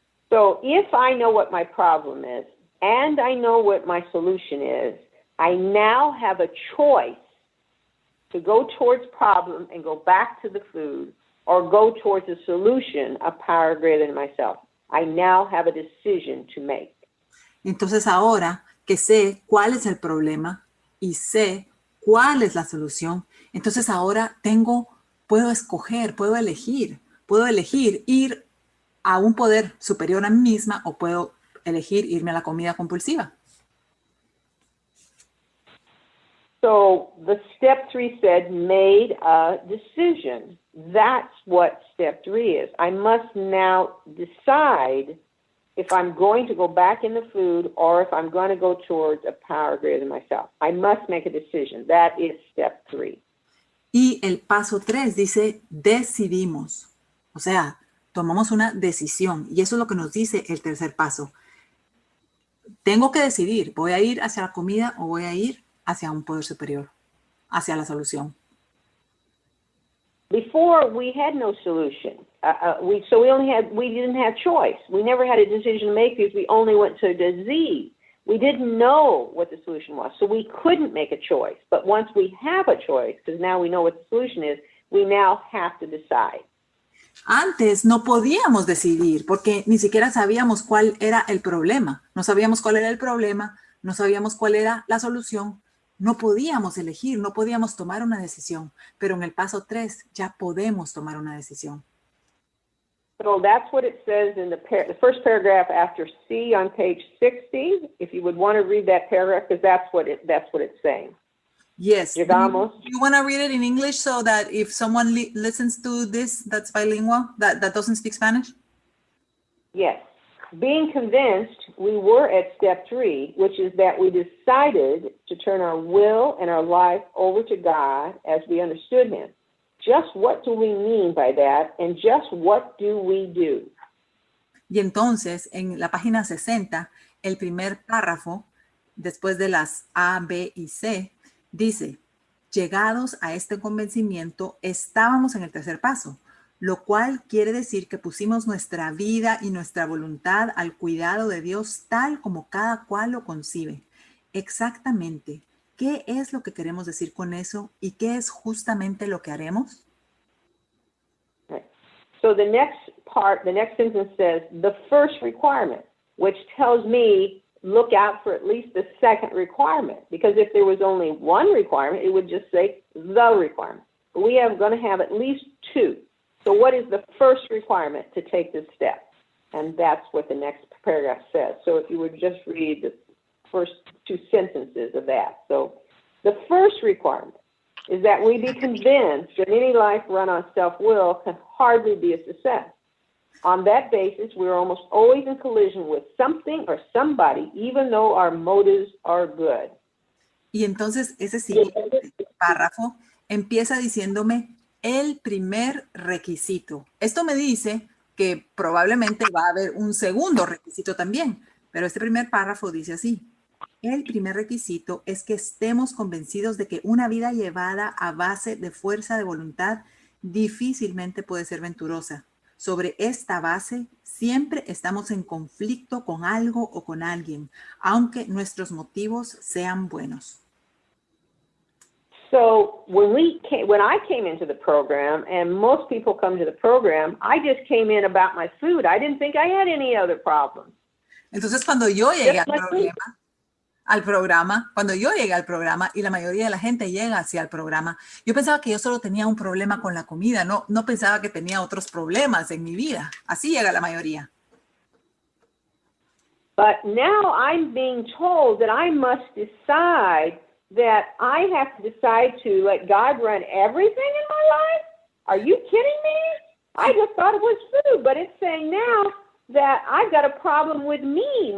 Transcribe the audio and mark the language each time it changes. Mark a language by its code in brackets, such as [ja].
[en] So if I know what my problem is, and I know what my solution is, I now have a choice to go towards problem and go back to the food, or go towards a solution, a power greater than myself. I now have a decision to make. [es] Entonces ahora que sé cuál es el problema y sé cuál es la solución, entonces ahora puedo escoger, puedo elegir ir a un poder superior a mí misma o puedo elegir irme a la comida compulsiva. [en] So the step 3 said, made a decision. That's what step 3 is. I must now decide if I'm going to go back in the food or if I'm going to go towards a power greater than myself. I must make a decision. That is step 3. [es] Y el paso 3 dice, decidimos. O sea, tomamos una decisión. Y eso es lo que nos dice el tercer paso. Tengo que decidir, ¿voy a ir hacia la comida o voy a ir hacia un poder superior, hacia la solución? [en] Before, we had no solution. We didn't have choice. We never had a decision to make because we only went to disease. We didn't know what the solution was, so we couldn't make a choice. But once we have a choice, because now we know what the solution is, we now have to decide. [es] Antes no podíamos decidir porque ni siquiera sabíamos cuál era el problema. No sabíamos cuál era el problema, no sabíamos cuál era la solución. No podíamos elegir, no podíamos tomar una decisión. Pero en el paso 3 ya podemos tomar una decisión. [en] So that's what it says in the first paragraph after C on page 60. If you would want to read that paragraph, because that's what it's saying. Yes. [es] Llegamos. [en] You want to read it in English so that if someone listens to this that's bilingual, that doesn't speak Spanish? Yes. Being convinced, we were at step 3, which is that we decided to turn our will and our life over to God as we understood him. Just what do we mean by that, and just what do we do? [es] Y entonces, en la página 60, el primer párrafo, después de las A, B y C, dice, llegados a este convencimiento, estábamos en el tercer paso, lo cual quiere decir que pusimos nuestra vida y nuestra voluntad al cuidado de Dios tal como cada cual lo concibe. Exactamente, ¿qué es lo que queremos decir con eso y qué es justamente lo que haremos? [en] Right. So the next sentence says, the first requirement, which tells me look out for at least the second requirement, because if there was only one requirement, it would just say the requirement. But we are going to have at least 2. So what is the first requirement to take this step? And that's what the next paragraph says. So if you would just read the first 2 sentences of that. So the first requirement is that we be convinced that any life run on self-will can hardly be a success. On that basis, we're almost always in collision with something or somebody, even though our motives are good. [es] Y entonces ese siguiente párrafo empieza diciéndome el primer requisito. Esto me dice que probablemente va a haber un segundo requisito también, pero este primer párrafo dice así. El primer requisito es que estemos convencidos de que una vida llevada a base de fuerza de voluntad difícilmente puede ser venturosa. Sobre esta base, siempre estamos en conflicto con algo o con alguien, aunque nuestros motivos sean buenos. [en] So when I came into the program, and most people come to the program, I just came in about my food. I didn't think I had any other problems. [es] Entonces, cuando yo llegué [en] Just like me. [es] cuando yo llegué al programa y la mayoría de la gente llega hacia el programa, yo pensaba que yo solo tenía un problema con la comida, no pensaba que tenía otros problemas en mi vida. Así llega la mayoría. [en] But now I'm being told that I must decide that I have to decide to let God run everything in my life? Are you kidding me? I just thought it was food, but it's saying now that I've got a problem with me.